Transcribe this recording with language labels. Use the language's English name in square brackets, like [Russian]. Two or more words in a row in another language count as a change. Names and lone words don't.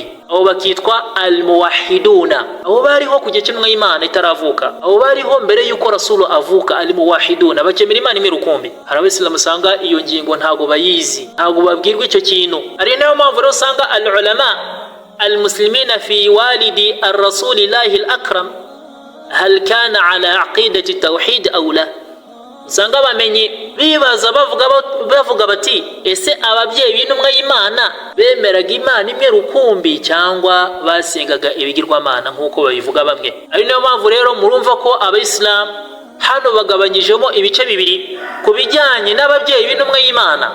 [Kinyarwanda] Abo bakitwa al-muwahhiduna. Abo bariho ku gihe cy'intumwa y'Imana itaravuka, abo bariho mbere yuko Rasul avuka, al-muwahhiduna, bakemera Imana imwe rukumbi. Hari abayisilamu usanga iyo ngingo ntago bayizi, ntago babwirwa icyo kintu. Ari nayo mpamvu rero usanga [Arabic] العلماء المسلمين في والدي رسول الله الأكرم هل كان على عقيدة التوحيد أو لا. [Kinyarwanda] Usanga bamenye bibaza bavuga bati, ese ababyeyi b'intumwa y'Imana bemeraga Imana imwe rukumbi cyangwa basengaga ibigirwamana nk'uko babivuga bamwe? Ari nayo mpamvu rero murumva ko abayisilamu hano bagabanyijemo ibice bibiri ku bijyanye n'ababyeyi b'intumwa y'Imana.